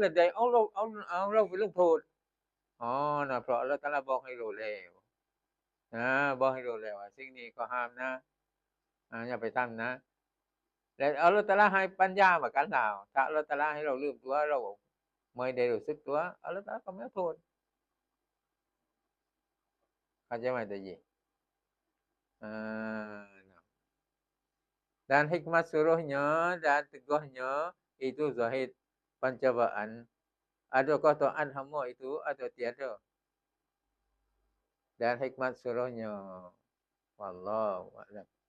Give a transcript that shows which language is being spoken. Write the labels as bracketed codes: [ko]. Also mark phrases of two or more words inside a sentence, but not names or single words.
[th] และใดเอาเราไปลงโทษนะเพราะอัลเลาะห์ตะอาลาบอกให้รู้แล้วบอกให้รู้ แล้วว่าสิ่งนี้ก็ห้ามนะอย่าไปทำนะและอัลเลาะห์ตะอาลาให้ปัญญามากันแล้วถ้าอัลเลาะห์ตะอาลาให้เราลืมตัวเราไม่ได้รู้สึกตัวอัลเลาะห์ตะอาลาก็ไม่โทษเข้าใจไหมตะกี้ [ms] dan hikmat suruhnya dan teguhnya itu zahid pencobaan. Adakah taat hamba itu atau tiada? Dan hikmat suruhnya. [ar] والله أعلم.